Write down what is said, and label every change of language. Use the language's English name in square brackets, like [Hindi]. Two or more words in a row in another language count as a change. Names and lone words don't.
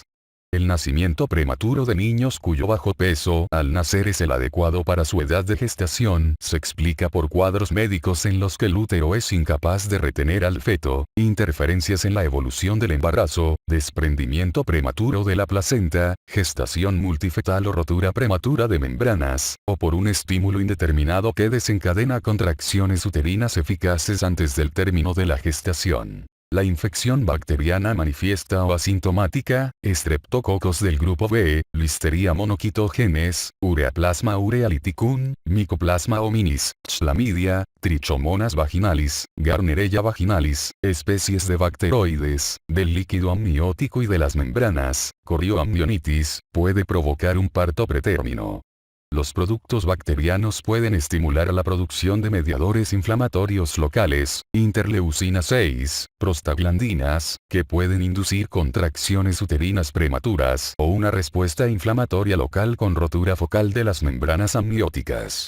[Spanish] El nacimiento prematuro de niños cuyo bajo peso al nacer es el adecuado para su edad de gestación se explica por cuadros médicos en los que el útero es incapaz de retener al feto, interferencias en la evolución del embarazo, desprendimiento prematuro de la placenta, gestación multifetal o rotura prematura de membranas, o por un estímulo indeterminado que desencadena contracciones uterinas eficaces antes del término de la gestación. La infección bacteriana manifiesta o asintomática, estreptococos del grupo B, Listeria monocytogenes, Ureaplasma urealyticum, Mycoplasma hominis, Chlamydia, Trichomonas vaginalis, Garnerella vaginalis, especies de bacteroides, del líquido amniótico y de las membranas, corioamnionitis, puede provocar un parto pretérmino. Los productos bacterianos pueden estimular la producción de mediadores inflamatorios locales, interleucina 6, prostaglandinas, que pueden inducir contracciones uterinas prematuras o una respuesta inflamatoria local con rotura focal de las membranas amnióticas.